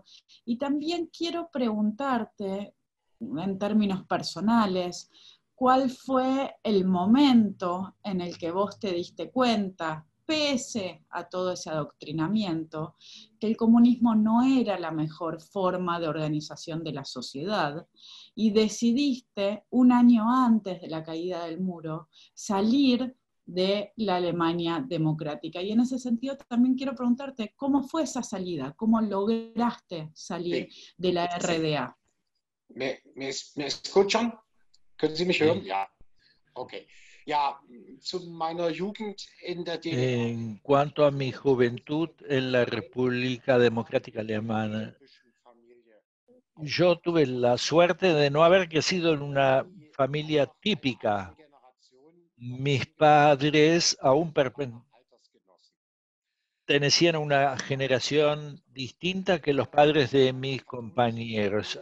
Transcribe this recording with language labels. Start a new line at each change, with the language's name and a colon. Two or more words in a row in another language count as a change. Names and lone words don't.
Spanish: Y también quiero preguntarte, en términos personales, ¿cuál fue el momento en el que vos te diste cuenta, pese a todo ese adoctrinamiento, que el comunismo no era la mejor forma de organización de la sociedad, y decidiste, un año antes de la caída del muro, salir de la Alemania democrática? Y en ese sentido también quiero preguntarte, ¿cómo fue esa salida? ¿Cómo lograste salir de la RDA? ¿Me escuchan?
German: ¿Können Sie mich hören? Ja. Okay. Ja, zu meiner Jugend in der DDR.
Spanish: En cuanto a mi juventud en la República Democrática Alemana, yo tuve la suerte de no haber crecido en una familia típica. Mis padres aún pertenecían a una generación distinta que los padres de mis compañeros.